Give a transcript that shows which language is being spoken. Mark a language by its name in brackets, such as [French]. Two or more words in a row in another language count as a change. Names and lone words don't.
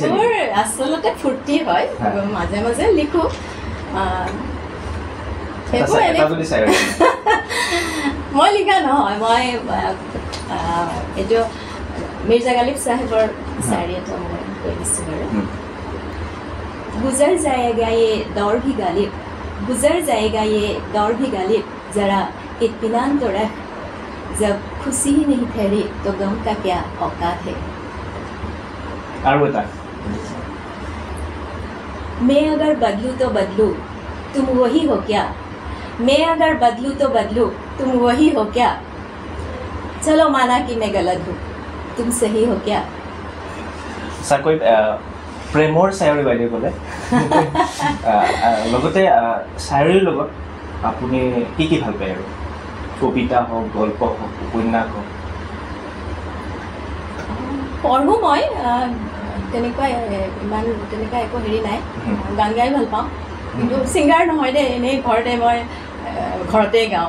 [Assamese] এইবোৰ আচলতে ফূৰ্তি হয় মাজে মাজে লিখোঁ মই লিখা নহয় মই এইটো মিৰ্জা গালিব চাহেবৰ চায়ৰি এটা মই কৈ দিছোঁ বাৰু [Hindi] गुजर जाएगा ये दौर भी गालिब गुजर जाएगा ये दौर भी गालिब ज़रा इत्मीनान तो रख जब खुशी ही नहीं ठहरी तो गम का क्या औकात है मैं अगर बदलूँ तो बदलूँ तुम वही हो क्या मैं अगर बदलूँ तो बदलूँ तुम वही हो क्या चलो माना कि मैं गलत हूँ तुम सही हो क्या [Assamese] कोई প্ৰেমৰ চায়ৰি বাইদেউ ক'লে লগতে চায়ৰিৰ লগত আপুনি কি ভাল পায় আৰু কবিতা হওক গল্প হওক উপন্যাস হওক পঢ়োঁ মই তেনেকুৱা ইমান তেনেকুৱা একো হেৰি নাই গান গাই ভাল পাওঁ কিন্তু ছিংগাৰ নহয় দেই, এনেই ঘৰতে গাওঁ।